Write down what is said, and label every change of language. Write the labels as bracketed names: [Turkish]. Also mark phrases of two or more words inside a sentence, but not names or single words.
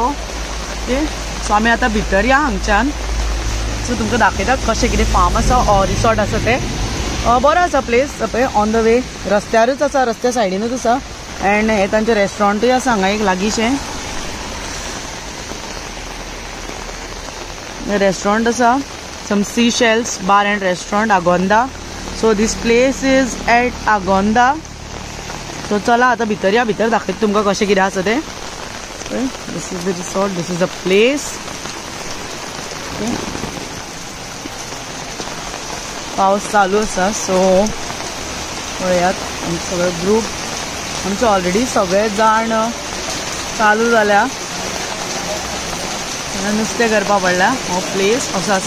[English] okay, so [Konkani] आमी आतां भितर या हांगच्यान. सो तुमकां दाखयता कशें कितें फार्म आसा रिसॉर्ट आसा ते. बरो आसा प्लेस. पळय [English] on the way [Konkani] रस्त्यारूच आसा, रस्त्या सायडीनूच आसा. अँड हे तांचें रेस्टॉरंटूय आसा हांगा एक लागींशें. रेस्टॉरंट आसा. [English] Some Seashells Bar and Restaurant, Agonda. So this place is at Agonda. [Konkani] So चला आता भितर या. भितर दाखयता तुमकां कशें कितें आसा ते. [English] This is the resort. This is the place. [Konkani] Okay. पावस चालू आसा. सो पळयात आमचो सगळो ग्रूप. आमचे ऑलरेडी सगळे जाण चालू जाल्या. नुस्तें करपा पडला. हो प्लेस असो आसा.